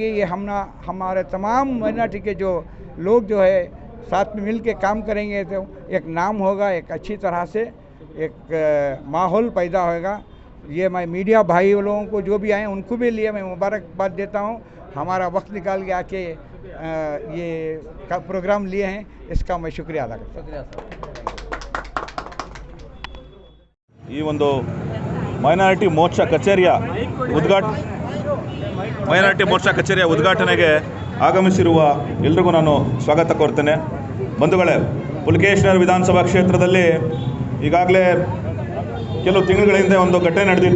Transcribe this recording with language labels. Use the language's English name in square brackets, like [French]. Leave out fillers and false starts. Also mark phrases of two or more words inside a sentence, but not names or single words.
[Hindi] ये हमारे तमाम माइनॉरिटी के जो लोग जो है साथ में मिल के काम करेंगे तो एक नाम होगा, एक अच्छी तरह से एक माहौल पैदा होगा। ये मैं मीडिया भाई लोगों को जो भी आए उनको भी लिए मैं मुबारकबाद देता हूँ। हमारा वक्त निकाल के आके ये प्रोग्राम लिए हैं, इसका मैं शुक्रिया अदा करता हूँ। [Kannada] ಈ ಒಂದು ಮೈನಾರಿಟಿ ಮೋರ್ಚಾ ಕಚೇರಿಯ ಉದ್ಘಾಟನೆಗೆ ಆಗಮಿಸಿರುವ ಎಲ್ರಿಗೂ ನಾನು ಸ್ವಾಗತ ಕೋರ್ತೇನೆ. ಬಂಧುಗಳೇ, ಪುಲಿಕೇಶಿ ನಗರ ವಿಧಾನಸಭಾ ಕ್ಷೇತ್ರದಲ್ಲಿ ಈಗಾಗಲೇ ಕೆಲವು ತಿಂಗಳ ಹಿಂದೆ ಒಂದು ಘಟನೆ ನಡೆದಿತ್ತು.